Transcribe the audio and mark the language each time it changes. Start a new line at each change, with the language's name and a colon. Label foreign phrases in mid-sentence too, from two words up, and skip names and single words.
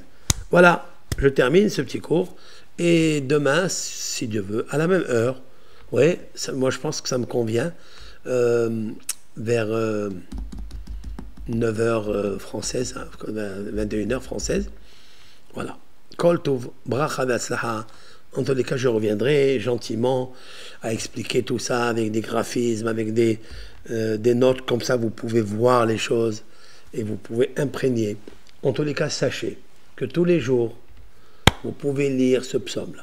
French: Voilà, je termine ce petit cours. Et demain, si Dieu veut, à la même heure, ouais, moi je pense que ça me convient, vers 9h française, 21h française. Voilà.
Hebrew: כל טוב ברכה והצלחה.
French: En tous les cas, je reviendrai gentiment à expliquer tout ça avec des graphismes, avec des notes, comme ça vous pouvez voir les choses et vous pouvez imprégner. En tous les cas, sachez que tous les jours, vous pouvez lire ce psaume-là.